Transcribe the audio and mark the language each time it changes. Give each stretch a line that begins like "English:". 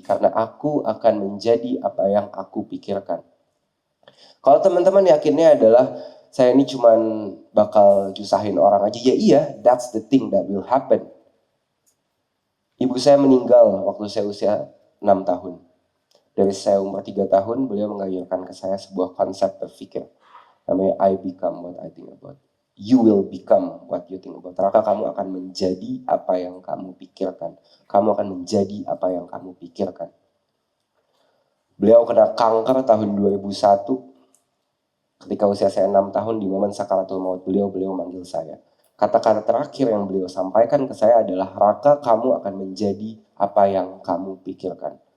Indonesian: Karena aku akan menjadi apa yang aku pikirkan. Kalau teman-teman yakinnya adalah saya ini cuman bakal nyusahin orang aja, ya iya,
English: that's the thing that will happen.
Indonesian: Ibu saya meninggal waktu saya usia 6 tahun. Dari saya umur 3 tahun, beliau mengajarkan ke saya sebuah konsep berpikir.
English: Namanya I become what I think about. You will become what you think about.
Indonesian: Maka kamu akan menjadi apa yang kamu pikirkan. Kamu akan menjadi apa yang kamu pikirkan. Beliau kena kanker tahun 2001. Ketika usia saya 6 tahun, di momen sakaratul maut beliau manggil saya. Kata-kata terakhir yang beliau sampaikan ke saya adalah, Raka, kamu akan menjadi apa yang kamu pikirkan.